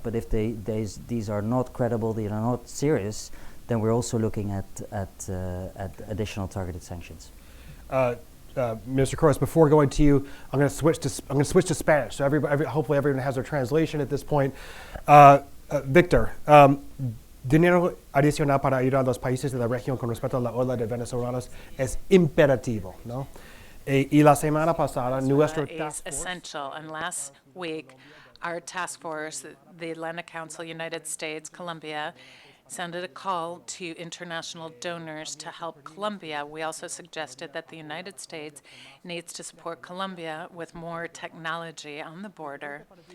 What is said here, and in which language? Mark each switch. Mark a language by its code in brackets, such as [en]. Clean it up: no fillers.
[en] But if these are not credible, they are not serious, then we're also looking at additional targeted sanctions. Mr. Cruz, before going to you, I'm going to switch to Spanish. So hopefully everyone has their translation at this point. Victor. [es] Dinero adicional para ayudar a los países de la región con respecto a la ola de venezolanos es imperativo, ¿no? Y la semana pasada, nuestro [en] is essential. And last week, our task force, the Atlantic Council, United States, Colombia, sounded a call to international donors to help Colombia. We also suggested that the United States needs to support Colombia with more technology on the border.